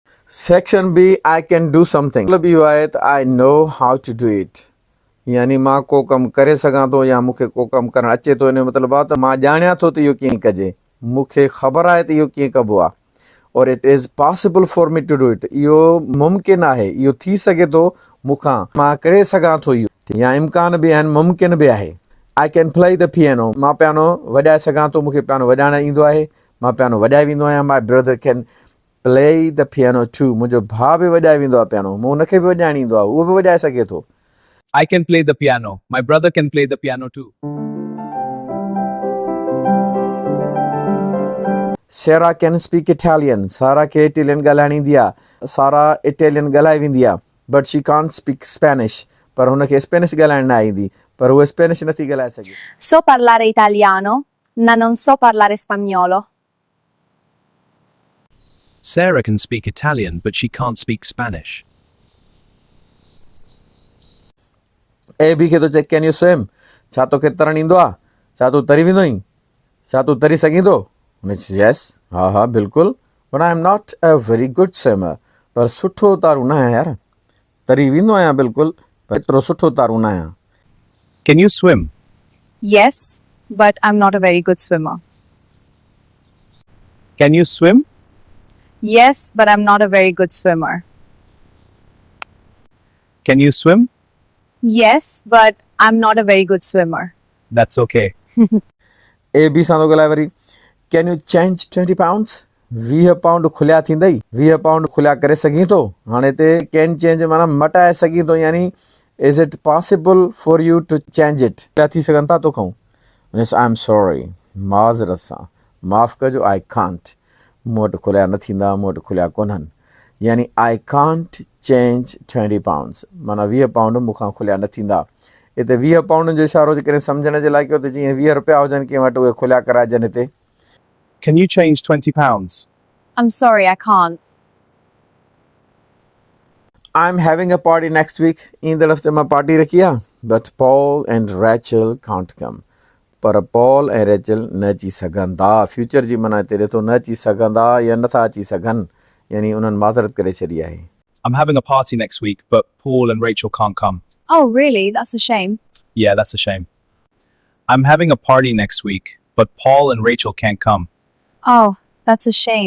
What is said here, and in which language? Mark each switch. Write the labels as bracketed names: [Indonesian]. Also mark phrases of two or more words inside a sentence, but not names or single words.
[English] Section B, I can do something. [Sindhi] मतलब इहो आहे त [English] I know how to do it. [Sindhi] यानी मां को कमु करे सघां थो या मूंखे को कमु करणु अचे थो, इन जो मतिलबु आहे त मां ॼाणियां थो त इहो कीअं कजे, मूंखे ख़बर आहे त इहो कीअं कबो आहे. [English] और it is possible for me to do it. [Sindhi] इहो मुमकिन आहे, इहो थी सघे थो मूंखां, मां करे सघां थो इहो. या इम्कान बि आहिनि, मुमकिन बि आहे. [English] I can play the piano. [Sindhi] मां पियानो वॼाए सघां थो, मूंखे पियानो वॼाइणु ईंदो आहे, मां पियानो वॼाए वेंदो आहियां. [English] My brother can play the piano too. [Sindhi] मुंहिंजो भाउ बि वॼाए वेंदो आहे पियानो, मूं हुनखे बि वॼाइणु ईंदो आहे, उहो बि वॼाए सघे थो. [English] I can play the piano. My brother can play the piano too. Sarah can speak Italian. [Sindhi] Sarah खे इटालियन ॻाल्हाइण ईंदी आहे. सारा इटालियन ॻाल्हाए वेंदी आहे, [English] But she can't speak Spanish. [Sindhi] पर हुनखे स्पेनिश ॻाल्हाइण न ईंदी, पर उहा स्पेनिश नथी ॻाल्हाए सघे. [Italian] So parlare italiano, ma non so parlare spagnolo. [English] Sarah can speak Italian, but she can't speak Spanish. [Sindhi] ए बी खे थो चए, [English] Can you swim? [Sindhi] छा तोखे तरणु ईंदो आहे? छा तूं तरी वेंदो आहीं? छा तूं तरी सघींदो? हुन चयो यस, हा हा बिल्कुलु, [English] But I'm not a very good swimmer. [Sindhi] पर सुठो तारू न आहियां यार. तरी वेंदो आहियां बिल्कुलु, पर एतिरो सुठो तारू न आहियां. [English] Can you swim? Yes, but I'm not a very good swimmer. Can you swim? Yes, but I'm not a very good swimmer. Can you swim? Yes, but I'm not a very good swimmer. That's okay. [Sindhi] ए बी सां थो ॻाल्हाए वरी. [English] Can you change 20 pounds? [Sindhi] 20 पाउंड खुलिया थींदई? 20 पाउंड खुलिया करे सघीं थो? हाणे हिते [English] can change [Sindhi] माना मटाए सघीं थो, यानी [English] is it possible for you to change it? [Sindhi] खुलिया थी सघनि था तोखां? [English] I am sorry, [Sindhi] माज़रत सां माफ़ु कजो, [English] I can't. [Sindhi] मूं वटि खुलिया न थींदा, मूं वटि खुलिया कोन्हनि. यानी [English] I can't change 20 pounds, [Sindhi] माना 20 पाउंड मूंखां खुलिया न थींदा. हिते 20 पाउंड जो इशारो करे सम्झण जे लाइ कयो त जीअं 20 रुपया हुजनि कंहिं वटि, उहे खुलिया कराइजनि. हिते [English] Can you change 20 pounds? I'm sorry, I can't. I'm having a party next week. [Sindhi] ईंदड़ हफ़्ते मां पार्टी रखी आहे, [English] but Paul and Rachel can't come. [Sindhi] पर पॉल ऐं रेचल न अची सघंदा. फ्यूचर जी माना हिते ॾिठो, न अची सघंदा या नथा अची सघनि, यानी उन्हनि माज़रत करे छॾी आहे. [English] I'm having a party next week, but Paul and Rachel can't come. Oh, really? That's a shame. Yeah, that's a shame. I'm having a party next week, but Paul and Rachel can't come. Oh, that's a shame.